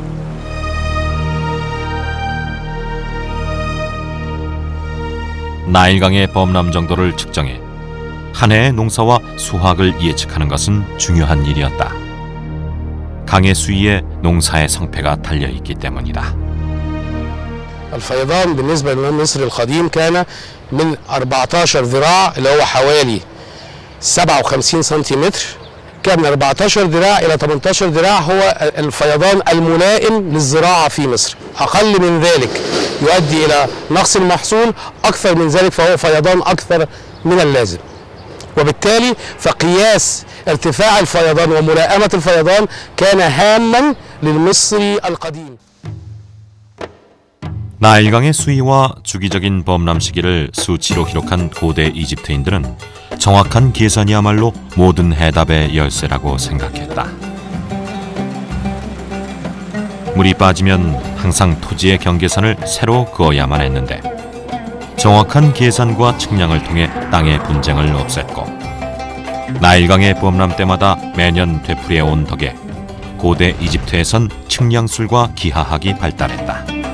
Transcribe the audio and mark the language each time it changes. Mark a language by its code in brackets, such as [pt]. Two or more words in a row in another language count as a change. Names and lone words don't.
[ko] 나일강의 범람 정도를 측정해 한 해의 농사와 수확을 예측하는 것은 중요한 일이었다. 강의 수위에 농사의 성패가 달려있기 때문이다. [ar] الفيضان بالنسبة لمصر القديم كان من 14 ذراع اللي هو حوالي 57 سنتيمتر. كان من 14 ذراع إلى 18 ذراع هو الفيضان الملائم للزراعة في مصر. أقل من ذلك يؤدي إلى نقص المحصول، أكثر من ذلك فهو فيضان أكثر من اللازم. وبالتالي فقياس ارتفاع الفيضان وملائمة الفيضان كان هاما للمصري القديم. [ko] 나일강의 수위와 주기적인 범람 시기를 수치로 기록한 고대 이집트인들은 정확한 계산이야말로 모든 해답의 열쇠라고 생각했다. 물이 빠지면 항상 토지의 경계선을 새로 그어야만 했는데 정확한 계산과 측량을 통해 땅의 분쟁을 없앴고 나일강의 범람 때마다 매년 되풀이해온 덕에 고대 이집트에선 측량술과 기하학이 발달했다.